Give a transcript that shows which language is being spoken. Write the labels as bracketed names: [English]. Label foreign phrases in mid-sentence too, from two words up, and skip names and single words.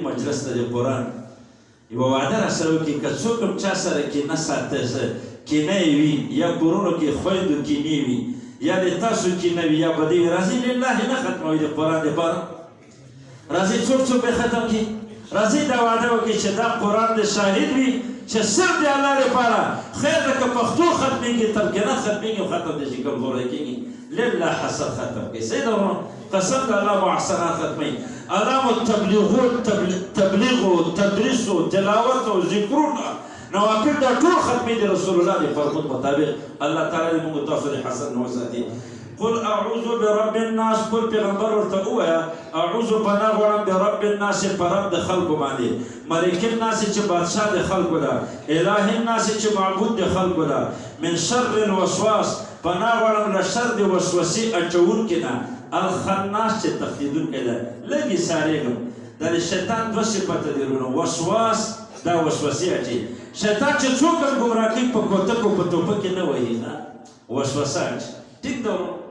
[Pashto] مجلس ته د قرآن یوه وعده را سره وکړي که څوک هم چا سره کینه ساته کینه یې وي یا کورونو کې خویندو کینې وي یا د تاسو کینه وي یا بدې وي راځئ لله نه ختموي د قرآن دپاره راځئ څوک څوک به ختم کړي راځئ دا وعده وکړي چې دا قرآن د شاهد وي چې صرف د الله لپاره خیر ده که پښتو ختمېږي ترکیبات ختمېږي او ختم دی چې کمزوری کېږي لله حسد ختم کړي صحیح ده ورونو قسم د الله محسنات ختموي الله مو تبلیغ و تدریس و تلاوت و ذکرونه نوافل دا ټول ختمې د رسول الله د فرمود مطابق الله تعالی دې موږ تاسو د حسد نه وساتي [Arabic] قل اعوذ برب الناس [Pashto] قل پیغمبر ورته ووایه اعوذ پناه غواړم [Arabic] برب الناس [Pashto] په رب د خلکو باندې [Arabic] ملک الناس [Pashto] چې بادشاه د خلکو ده [Arabic] اله الناس [Pashto] چې معبود د خلکو ده [Arabic] من شر الوسواس [Pashto] پناه غواړم له شر د وسوسې اچوونکي نه الخناس چې تښتېدونکی ده لږې سارېږم دا د شیطان 2 صفته دي وروڼو وسواس دا وسوسې اچي شیطان چې څوک هم ګمراه کوي په کوتکو په ټوپکې نه وهي وسوسه اچي ټیک ده